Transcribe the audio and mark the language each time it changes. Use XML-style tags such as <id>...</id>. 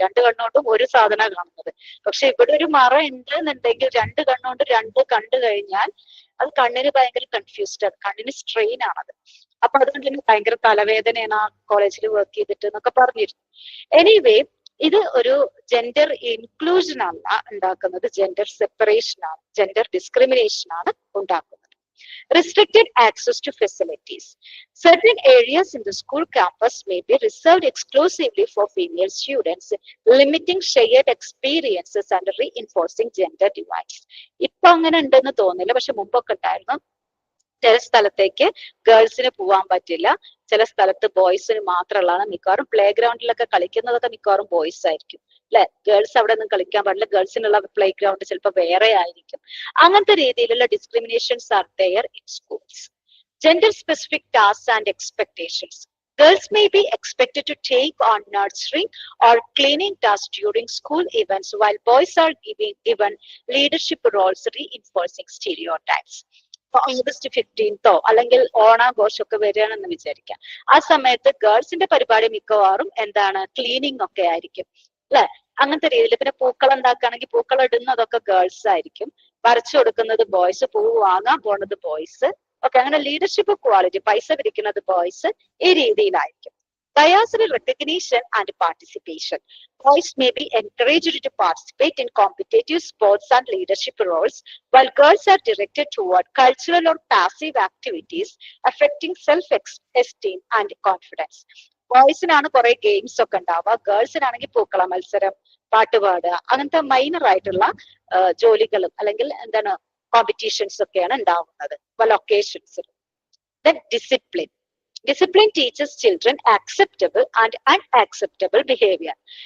<ml>രണ്ട് കണ്ണുകൊണ്ടും ഒരു സാധന കാണുന്നത്. പക്ഷെ ഇവിടെ ഒരു മറ ഉണ്ട് എന്നുണ്ടെങ്കിൽ രണ്ട് കണ്ണുകൊണ്ട് രണ്ട് കണ്ടു കഴിഞ്ഞാൽ അത് കണ്ണിന് ഭയങ്കര കൺഫ്യൂസ്ഡ് ആണ്, കണ്ണിന് സ്ട്രെയിൻ ആണത്. അപ്പൊ അതുകൊണ്ട് തന്നെ ഭയങ്കര തലവേദനയാണ് ആ കോളേജിൽ വർക്ക് ചെയ്തിട്ട് എന്നൊക്കെ പറഞ്ഞിരുന്നു. എനിവേ, ഇത് ഒരു ജെൻഡർ ഇൻക്ലൂഷൻ അല്ല ഉണ്ടാക്കുന്നത്, ജെൻഡർ സെപ്പറേഷൻ ആണ്, ജെൻഡർ ഡിസ്ക്രിമിനേഷൻ ആണ് ഉണ്ടാക്കുന്നത്.</ml> <en>Restricted access to facilities. Certain areas in the school campus may be reserved exclusively for female students, limiting shared experiences and reinforcing gender divides.</en> <ml>ഇപ്പൊ അങ്ങനെ ഉണ്ടെന്ന് തോന്നില്ല, പക്ഷെ മുമ്പൊക്കെ ഉണ്ടായിരുന്നു. ചില സ്ഥലത്തേക്ക് ഗേൾസിന് പോവാൻ പറ്റില്ല, ചില സ്ഥലത്ത് ബോയ്സിന് മാത്രമുള്ളതാണ്. മിക്കവാറും പ്ലേ ഗ്രൗണ്ടിലൊക്കെ കളിക്കുന്നതൊക്കെ മിക്കവാറും ബോയ്സ് ആയിരിക്കും അല്ലെ. ഗേൾസ് അവിടെ ഒന്നും കളിക്കാൻ പാടില്ല, ഗേൾസിനുള്ള പ്ലേ ഗ്രൗണ്ട് ചിലപ്പോൾ വേറെ ആയിരിക്കും. അങ്ങനത്തെ രീതിയിലുള്ള</ml> <en>Discriminations are there in schools. Gender specific tasks and expectations. Girls may be expected to take on nurturing or cleaning tasks during school events, while boys are given leadership roles, reinforcing stereotypes.</en> <ml>August 15 അല്ലെങ്കിൽ ഓണാഘോഷമൊക്കെ വരികയാണെന്ന് വിചാരിക്കാം. ആ സമയത്ത് ഗേൾസിന്റെ പരിപാടി മിക്കവാറും എന്താണ്, cleaning ഒക്കെ ആയിരിക്കും അല്ലെ. അങ്ങനത്തെ രീതിയിൽ പിന്നെ പൂക്കളം ഉണ്ടാക്കുകയാണെങ്കിൽ പൂക്കളം ഇടുന്നതൊക്കെ ഗേൾസ് ആയിരിക്കും, വരച്ചു കൊടുക്കുന്നത് ബോയ്സ്, പൂവ് വാങ്ങാൻ പോണത് ബോയ്സ്. ഓക്കെ, അങ്ങനെ ലീഡർഷിപ്പ് ക്വാളിറ്റി, പൈസ പിരിക്കുന്നത് ബോയ്സ്, ഈ രീതിയിലായിരിക്കും.</ml> <en>Diversity recognition and participation. Boys may be encouraged to participate in competitive sports and leadership roles, while girls are directed toward cultural or passive activities affecting self-esteem and confidence.</en> <ml>ബോയ്സിനാണ് കുറെ games ഒക്കെ ഉണ്ടാവുക, ഗേൾസിനാണെങ്കിൽ പൂക്കള മത്സരം, പാട്ടുപാടുക, അങ്ങനത്തെ minor ആയിട്ടുള്ള ജോലികളും അല്ലെങ്കിൽ എന്താണ് competitions ഒക്കെയാണ് ഉണ്ടാവുന്നത് പല ഒക്കേഷൻസിൽ.</ml> <en>Then discipline. Discipline teaches children acceptable and unacceptable behavior.</en>